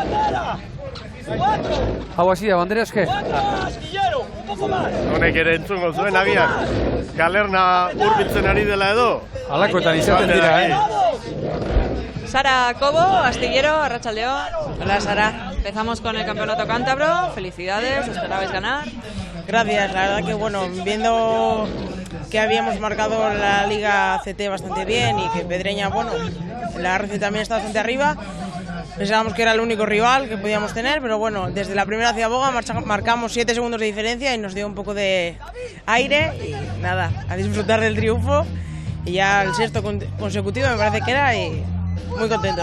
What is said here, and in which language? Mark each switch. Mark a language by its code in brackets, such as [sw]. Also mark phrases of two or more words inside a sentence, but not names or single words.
[eu] Hau hasi da, bandera eske? Honek ere entzungo zuen agian, galerna hurbiltzen ari dela edo? Halakoetan izaten dira, Sara Cobo, Astillero, arratsaldeo. [es] Hola Sara, empezamos con el campeonato cántabro, felicidades, esperabais ganar. Gracias, la verdad que viendo que habíamos marcado la Liga CT bastante bien y que Pedreña, la RC también está bastante arriba. Pensábamos que era el único rival que podíamos tener, pero desde la primera Ciaboga marcamos 7 segundos de diferencia y nos dio un poco de aire y nada, a disfrutar del triunfo y ya el sexto consecutivo me parece que era y muy contentos.